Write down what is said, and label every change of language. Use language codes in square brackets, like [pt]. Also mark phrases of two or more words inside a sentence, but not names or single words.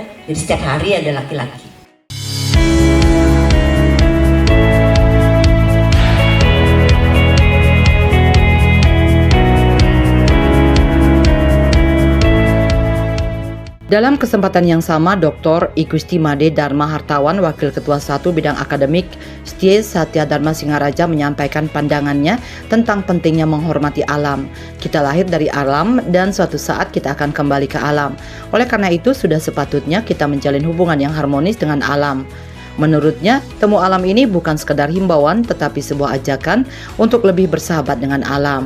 [id] Jadi setiap hari ada laki-laki. Dalam kesempatan yang sama, Dr. Igusti Made Dharma Hartawan, Wakil Ketua 1 Bidang Akademik STIE Satya Dharma Singaraja menyampaikan pandangannya tentang pentingnya menghormati alam. Kita lahir dari alam dan suatu saat kita akan kembali ke alam. Oleh karena itu, sudah sepatutnya kita menjalin hubungan yang harmonis dengan alam. Menurutnya, temu alam ini bukan sekedar himbauan, tetapi sebuah ajakan untuk lebih bersahabat dengan alam.